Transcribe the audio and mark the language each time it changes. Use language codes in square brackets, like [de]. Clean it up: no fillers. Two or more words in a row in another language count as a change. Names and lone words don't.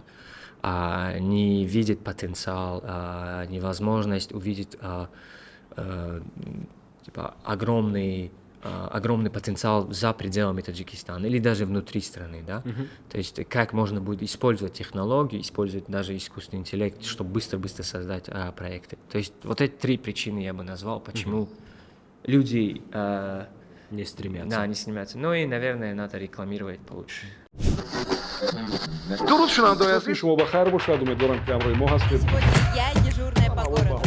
[ru] Не видит потенциал, невозможность увидеть типа, огромный потенциал за пределами Таджикистана или даже внутри страны, да? То есть как можно будет использовать технологии, использовать даже искусственный интеллект, чтобы быстро-быстро создать проекты. То есть вот эти 3 причины я бы назвал, почему люди не стремятся. Да, не стремятся. Ну и, наверное, надо рекламировать получше. [tg] درود شنونده‌های عزیز شما بخیر باشد. امیدوارم که همراه ما هستید. [ru] Сегодня я дежурная по هوای городу.